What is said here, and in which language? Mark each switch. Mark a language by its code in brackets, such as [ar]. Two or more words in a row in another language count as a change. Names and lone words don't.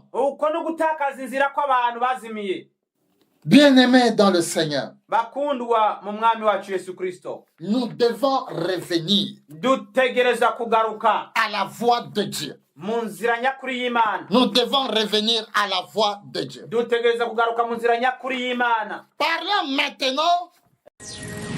[rn] Uko n'ugutakaza inzira kw'abantu bazimiye. [fr] Bien-aimés dans le Seigneur, [rn] bakundwa mu mwami wacu Yesu Kristo, [fr] nous devons revenir [rn] dutegereza kugaruka [fr] à la voix de Dieu. [rn] mu nzira nyakuri y'Imana. [fr] Nous devons revenir à la voix de Dieu. [rn] dutegereza kugaruka mu nzira nyakuri y'Imana. [fr] Parlons maintenant